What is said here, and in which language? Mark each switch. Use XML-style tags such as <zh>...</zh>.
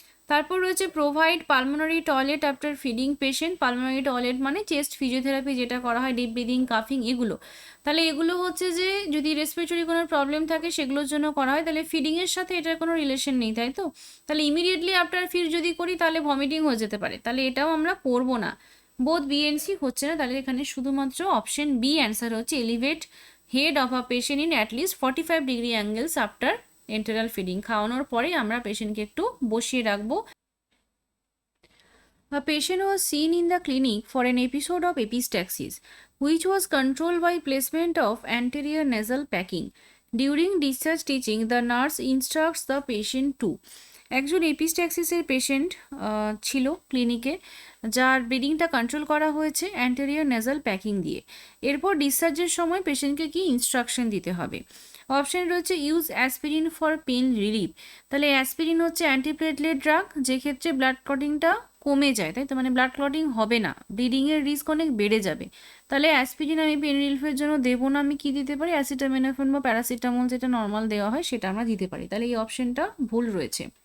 <bn>তারপর রয়েছে</bn> <en>provide pulmonary toilet after feeding patient,</en> <bn>pulmonary toilet মানে চেস্ট ফিজিওথেরাপি যেটা করা হয়, ডিপ ব্রিদিং, কাফিং, এগুলো, তাহলে এগুলো হচ্ছে যে যদি রেসপিরেটরি কোনো প্রবলেম থাকে সেগুলোর জন্য করা হয়, তাহলে ফিডিংয়ের সাথে এটার কোনো রিলেশন নেই, তাই তো, তাহলে ইমিডিয়েটলি আফটার ফিড যদি করি তাহলে ভমিটিং হয়ে যেতে পারে, তাহলে এটাও আমরা করবো না। বোথ বি এন্ড সি হচ্ছে না, তাহলে এখানে শুধুমাত্র অপশন বি অ্যান্সার হচ্ছে</bn> <en>elevate head of a patient in at least 45-degree angles after enteral feeding,</en> <bn>খাওয়ানোর পরে আমরা পেশেন্টকে একটু বসিয়ে রাখবো।</bn> <en>A patient was seen in the clinic for an episode of epistaxis, which was controlled by placement of anterior nasal packing. During discharge teaching, the nurse instructs the patient to,</en> <bn>একজন এপিস্ট্যাক্সিসের patient ছিল ক্লিনিকে, যার ব্রিডিংটা control করা হয়েছে anterior nasal packing দিয়ে। এরপর ডিসচার্জের সময় পেশেন্টকে কি ইনস্ট্রাকশন দিতে হবে। অপশন রয়েছে</bn> <en>use aspirin for pain relief,</en> <bn>তাহলে অ্যাসপিরিন হচ্ছে অ্যান্টিপ্লেটলেট ড্রাগ, যে ক্ষেত্রে ব্লাড ক্লটিংটা কমে যায়, তাই তো, মানে ব্লাড ক্লটিং হবে না, ব্লিডিংয়ের রিস্ক অনেক বেড়ে যাবে, তাহলে অ্যাসপিরিন আমি পেন রিলিফের জন্য দেবো না, আমি কি দিতে পারি, অ্যাসিটামিনোফেন বা প্যারাসিটামল যেটা নর্মাল দেওয়া হয় সেটা আমরা দিতে পারি, তাহলে এই অপশনটা ভুল রয়েছে।</bn>